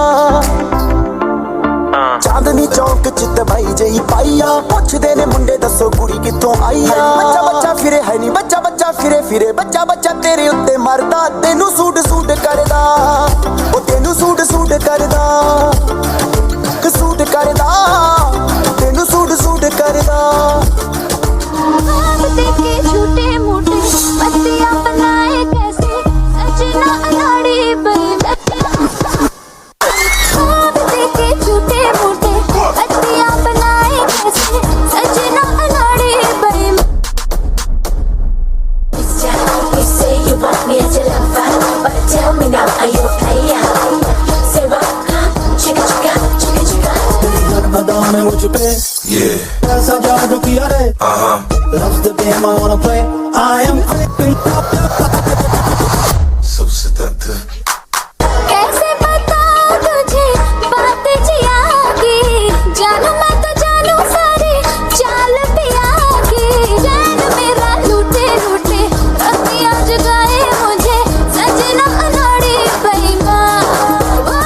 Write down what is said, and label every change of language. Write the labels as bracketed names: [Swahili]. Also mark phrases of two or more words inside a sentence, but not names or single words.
[Punjabi] ਚਾਂਦਨੀ ਚੌਂਕ ਚਿਤ ਭਾਈ ਜਈ ਪਾਈਆ ਪੁੱਛਦੇ ਨੇ ਮੁੰਡੇ ਦੱਸੋ ਕੁੜੀ ਕਿੱਥੋਂ ਆਈਆ ਬੱਚਾ ਫਿਰੇ ਹੈ ਨੀ ਬੱਚਾ ਫਿਰੇ ਬੱਚਾ ਤੇਰੇ ਉੱਤੇ ਮਰਦਾ ਤੈਨੂੰ ਸੂਟ ਕਰਦਾ ਓ ਤੈਨੂੰ ਸੂਟ ਕਰਦਾ ਤੈਨੂੰ ਸੂਟ ਕਰਦਾ [Hindi] देखे झूठे मूठे पत्तियां बनाए कैसे सजना अनाड़ी देखे झूठे मूठे पत्तियां बनाए कैसे सजना अनाड़ी [English] You say you want me as your lover, but tell me now, are you a player? [Hindi] मुझ पे ऐसा जादू किया रे [English] Loves the game I wanna play I am so seductive [Hindi] कैसे बताऊं तुझे बात जिया की जानू मैं तो जानू सारी चाल पिया की चैन मेरा लूटे लूटे रतियां जगाए मुझे सजना अनाड़ी बेईमान